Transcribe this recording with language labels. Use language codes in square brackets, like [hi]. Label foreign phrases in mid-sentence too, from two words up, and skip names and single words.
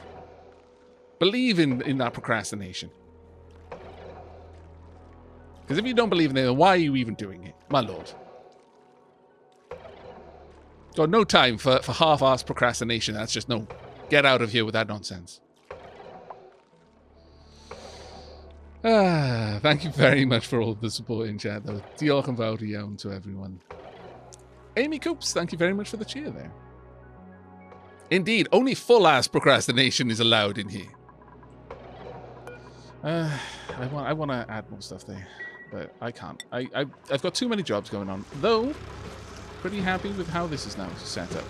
[en] Believe in that procrastination. Because if you don't believe in it, then why are you even doing it? My lord. Got no time for half-assed procrastination. That's just no. Get out of here with that nonsense. Thank you very much for all the support in chat, though. [cy] Diolch yn fawr iawn [en] to everyone. Amy Coops, thank you very much for the cheer there. Indeed, only full-ass procrastination is allowed in here. I want to add more stuff there, but I can't. I've got too many jobs going on, though. Pretty happy with how this is now set up.